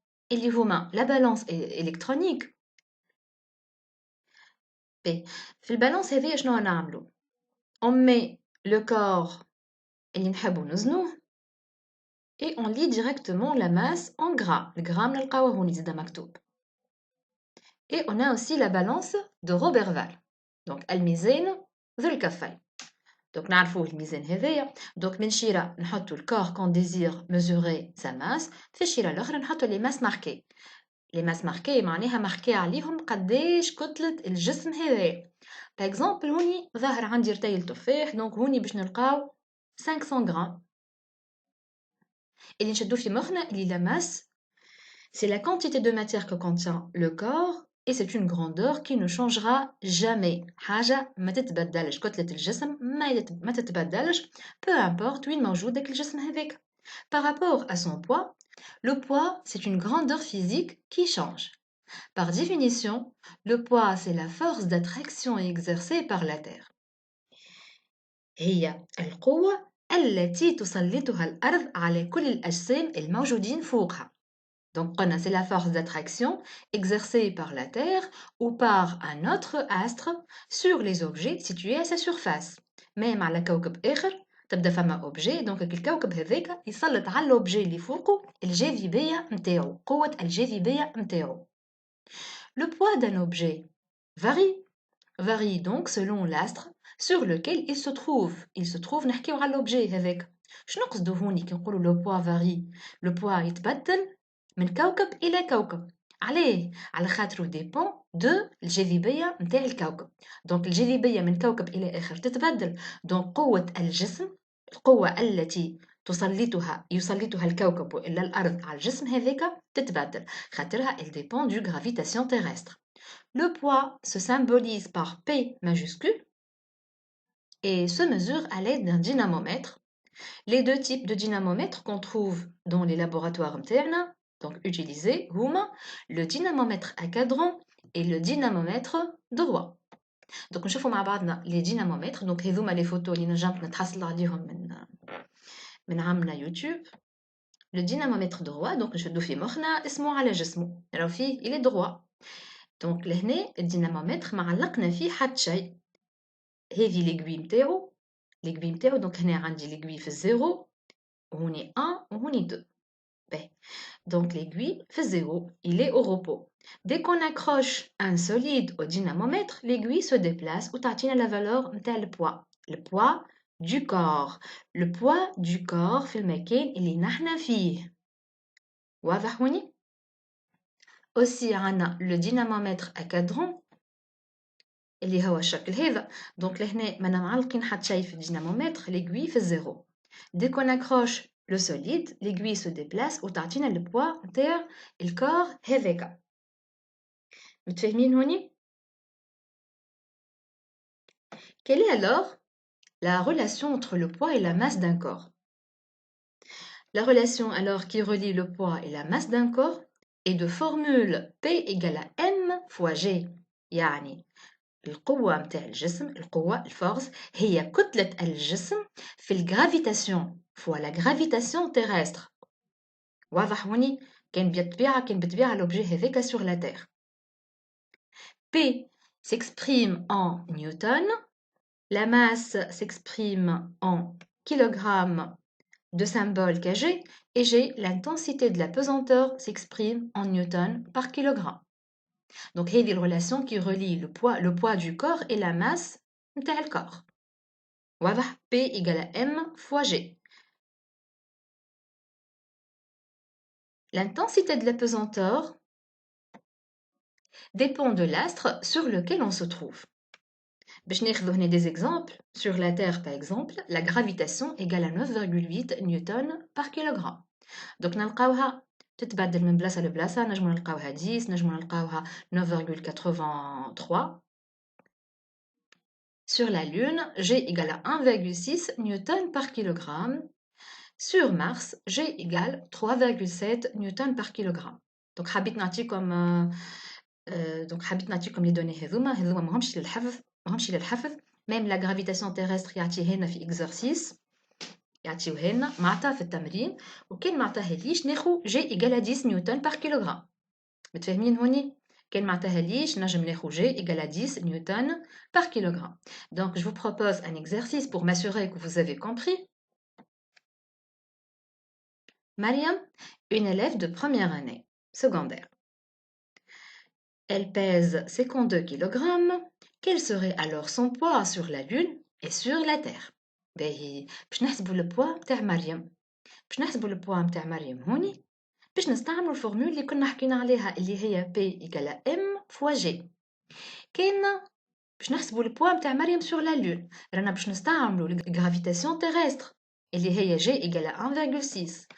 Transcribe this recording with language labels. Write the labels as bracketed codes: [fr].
[fr] Il y a la balance électronique. [ar] في البالانس هذه شنو نعملو؟ [fr] On met le corps [ar] اللي نحبو نوزنوه [fr] et on lit directement la masse en grammes. [ar] Le gramme نلقاوه هوني زادا مكتوب. [fr] Et on a aussi la balance de Roberval. [ar] Donc الميزان ذو الكفين. Donc نعرفوا الميزان هذايا. [fr] Donc [ar] من شيرة نحطو الكور [fr] qu'on désire mesurer sa masse. [ar] في الشيرة الأخرى نحطو [fr] les masses marquées. Les masses marquées [ar] معناها marqué عليهم قداش كتلة الجسم هذايا. [fr] Par exemple [ar] هوني ظاهر عندي رتيل تفاح دونك هوني باش نلقاو 500 غرام. اللي نشدو في مخنا اللي [fr] la masse c'est la quantité de matière que contient le corps et c'est une grandeur qui ne changera jamais. [ar] حاجة ما تتبدلش كتلة الجسم ما تتبدلش [fr] peu importe [ar] وين موجود داك الجسم هذاك. [fr] Par rapport à son poids, le poids c'est une grandeur physique qui change. Par définition, le poids c'est la force d'attraction exercée par la Terre. [ar] هي القوة التي تسلطها الأرض على كل الأجسام الموجودين فوقها. [fr] Donc, c'est la force d'attraction exercée par la Terre ou par un autre astre sur les objets situés à sa surface. [ar] Même على كوكب آخر تبدا فما objet donc الكوكب هذاك يسلط على l'objet اللي فوقه الجاذبية نتاعو قوة الجاذبية نتاعو. [fr] Le poids d'un objet varie donc selon l'astre sur lequel il se trouve. Il se trouve [ar] نحكيو على [fr] l'objet هذاك. [ar] شنو نقصدو هوني كي نقولو [fr] le poids varie؟ [ar] Le poids يتبدل من كوكب إلى كوكب. عليه؟ على خاطرو ديبون دو الجاذبية نتاع الكوكب. دونك الجاذبية من كوكب إلى آخر تتبدل. دونك قوة الجسم القوة التي يسلطها الكوكب وإلا الأرض على الجسم هذاك تتبدل خاطرها [fr] elle dépend du gravitation terrestre. Le poids se symbolise par P majuscule et se mesure à l'aide d'un dynamomètre. Les deux types de dynamomètres qu'on trouve dans les laboratoires internes donc utilisés هما le dynamomètre à cadran et le dynamomètre droit. [ar] Donc نشوفوا مع بعضنا les dynamomètres. Donc هذوما les photos اللي نجمت نتحصل عليهم من عامنا يوتيوب. [fr] Le dynamomètre droit, [ar] donc نشدو في مخنا اسمه على جسمه، راهو فيه [fr] il est droit. [ar] Donc لهنا الدينامومتر ما علقنا فيه حتى شيء. هذه ليغوي نتاعو، ليغوي نتاعو. دونك هنا عندي ليغوي في الزيرو وهوني 1 وهوني 2. [fr] باهي donc l'aiguille fait 0, il est au repos. Dès qu'on accroche un solide au dynamomètre, l'aiguille se déplace ou تعطينا la valeur نتاع le poids du corps. Le poids du corps [ar] في المكان اللي نحنا فيه. واضح هوني؟ aussi عندنا [fr] le dynamomètre à cadran [ar] اللي هو الشكل هذا. دونك لهنا ما معلقين حتى شيء في الدينامومتر، l'aiguille في الزيرو. [fr] Dès qu'on accroche le solide, l'aiguille se déplace وتعطينا le poids [ar] نتاع الكور هذاك. متفاهمين هوني؟ [fr] Quelle est alors la relation entre le poids et la masse d'un corps? La relation alors qui relie le poids et la masse d'un corps est de formule P égale à M fois G. [ar] يعني القوة متاع الجسم، القوة الفورس هي كتلة الجسم في الجرافيتاسيون فوا لا جرافيتاسيون تيرستر. واضح هوني؟ كان بالطبيعة l'objet هذاك [fr] sur la terre. P s'exprime en newton, la masse s'exprime en kilogrammes de symbole kg et G, l'intensité de la pesanteur s'exprime en newton par kilogramme. Donc هذه الرelation qui relie le poids du corps et la masse [ar] نتاع الكور. واضح؟ [fr] P égale à M fois G. L'intensité de la pesanteur dépend de l'astre sur lequel on se trouve. [ar] باش ناخذ هنا [fr] des exemples. Sur la Terre par exemple, la gravitation égale à 9,8 newtons par kilogramme. [ar] Donc نلقاوها تتبدل من بلاصة لبلاصة، نجمو نلقاوها 10، نجمو نلقاوها 9,83. [fr] Sur la Lune, G égale à 1,6 newtons par kilogramme. Sur Mars, G égale 3,7 newtons par kilogramme. [ar] Donc حبيت نعطيكم [fr] les données [ar] هذوما ماهمش للحفظ. Même la gravitation terrestre يعطيها لنا في exercice، يعطيوها لنا معطى في التمرين، وكان معطاهاليش ناخو [fr] G égale à 10 newtons par kilogramme. [ar] متفاهمين هوني؟ كان معطاهاليش نجم ناخو [fr] G égale à 10 newtons par kilogramme. Donc je vous propose un exercice pour m'assurer que vous avez compris. Mariam, une élève de première année secondaire. Elle pèse 52 kg. Quel serait alors son poids sur la Lune et sur la Terre? [ar] باهي باش نحسبوا البوا نتاع مريم. باش نحسبوا البوا نتاع مريم هوني باش نستعملوا الفورمول اللي كنا حكينا عليها اللي هي [fr] P égale M fois G. [ar] كاين باش نحسبوا البوا نتاع مريم [fr] sur la Lune، [ar] رانا باش نستعملوا الجرافيتاسيون تيرستر اللي هي [fr] G égale à 1,6.